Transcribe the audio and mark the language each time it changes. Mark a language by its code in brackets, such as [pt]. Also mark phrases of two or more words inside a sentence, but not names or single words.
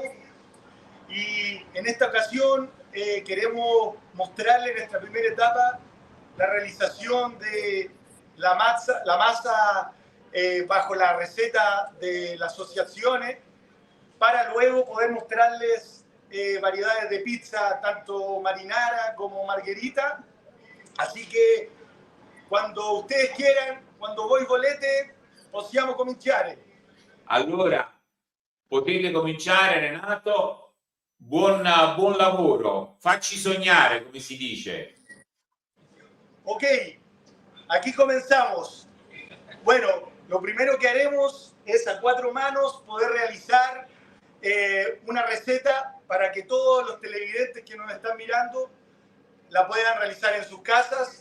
[es] Y en esta ocasión queremos mostrarles en nuestra primera etapa la realización de la masa bajo la receta de las asociaciones, para luego poder mostrarles variedades de pizza, tanto marinara como margherita. Así que quando ustedes quieran, [it] quando voi volete, possiamo cominciare. Allora, potete cominciare Renato, buon lavoro, facci sognare, come si dice. [es] Ok, aquí comenzamos. Bueno, lo primero que haremos es a 4 manos poder realizar una receta para que todos los televidentes que nos están mirando la puedan realizar en sus casas.